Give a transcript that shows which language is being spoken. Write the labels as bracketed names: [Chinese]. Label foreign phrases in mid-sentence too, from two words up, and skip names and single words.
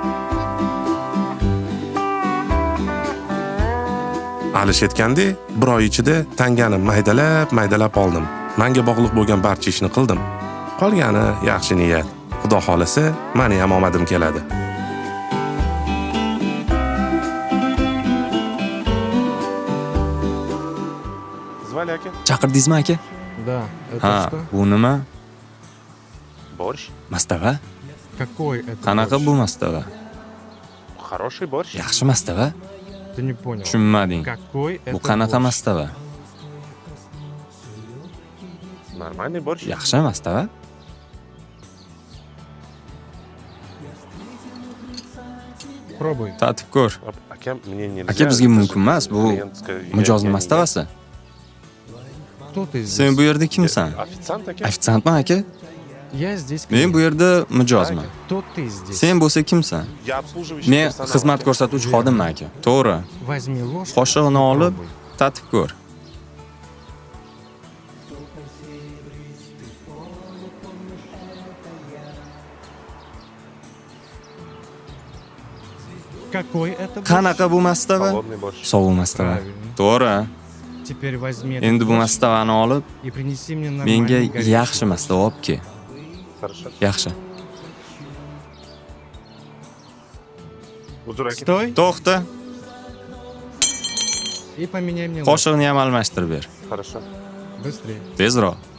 [Uzbek] Alish aytgandek, bir oy ichida tangani maydalab oldim. Menga bog'liq bo'lgan barcha ishni qildim. Qolgani yaxshi niyat. Xudo xolasa, meni ham omadim keladi. Zvali aka. Chaqirdingizmi aka? [Russian] Да, это [Uzbek] Ha, [Russian] что? [Uzbek] bu nima? [Russian] Борщ. [Uzbek] Mastava? [Russian] Какой это [Uzbek] Qanaqa [Russian] борщ? [Uzbek] bu mastava? [Russian] Хороший борщ. [Uzbek] Yaxshi mastava? [Russian] Ты не понял. [Uzbek] Tushunmading. [Russian] Какой это [Uzbek] Bu qanaqa [Russian] борщ? [Uzbek] mastava? [Russian] Нормальный борщ. [Uzbek] Yaxshi mastava? [Russian] Пробуй. [Uzbek] Tatib ko'r. [Russian] Akam мне нельзя. [Uzbek] Aka bizga mumkin emas, bu [Russian] Клиентская- [Uzbek] mijozning [Russian] я- [Uzbek] mastavasi. [Russian] Кто ты здесь? [Uzbek] Sen bu yerda kimsan? [Russian] Официант aka. [Uzbek] Ofitsiantman aka? [Russian] Я здесь. [Uzbek] Men bu yerda mijozman. [Russian] Кто ты здесь? [Uzbek] Sen bo'lsa kimsan? [Russian] Я обслуживающий [Uzbek] Men [Russian] персонал, [Uzbek] xizmat aka. ko'rsatuvchi xodimman aka. To'g'ri. [Russian] Возьми ложку. [Uzbek] Qoshig'ini olib, [Russian] Попробуй. [Uzbek] tatib ko'r. [Russian] Какой это борщ? [Uzbek] Qanaqa bu mastava? [Russian] Холодный борщ. [Uzbek] Sovuq mastava. [Russian] Правильно. [Uzbek] To'g'ri. [Russian] Теперь возьми этот [Uzbek] Endi bu [Russian] борщ [Uzbek] mastavani olib, [Russian] и принеси мне [Uzbek] menga [Russian] нормальный горячий [Uzbek] yaxshi [Russian] борщ. [Uzbek] mastava olib kel. [Russian] Хорошо. [Uzbek] Yaxshi. Uzr aka. [Russian] Стой [Uzbek] To'xta. [Russian] и поменяй мне ложку. [Uzbek] Qoshig'ini ham almashtirib ber. [Russian] Хорошо. Быстрее. [Uzbek] Tezroq.